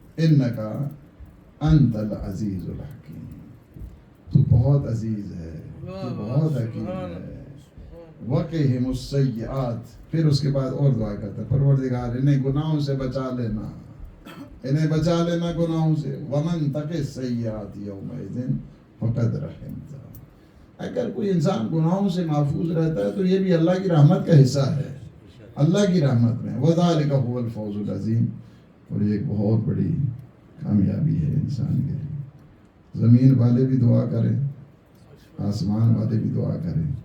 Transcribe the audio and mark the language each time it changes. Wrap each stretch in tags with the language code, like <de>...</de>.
<ar>انکا انت العزیز الحکیم،</ar> <ur>تو بہت عزیز ہے، تو بہت حکیم ہے.</ur> <ar>وقہم السیئات،</ar> <ur>پھر اس کے بعد اور دعا کرتا ہے، پروردگار انہیں گناہوں سے بچا لینا، انہیں بچا لینا گناہوں سے.</ur> <ar>ومن تق السیئات یومئذ فقد رحمتہ.</ar> <ur>اگر کوئی انسان گناہوں سے محفوظ رہتا ہے تو یہ بھی اللہ کی رحمت کا حصہ ہے، اللہ کی رحمت میں.</ur> <ar>وذالک هو الفوز العظیم،</ar> <ur>اور یہ ایک بہت بڑی کامیابی ہے انسان کے لیے. زمین والے بھی دعا کریں، آسمان والے بھی دعا کریں.</ur>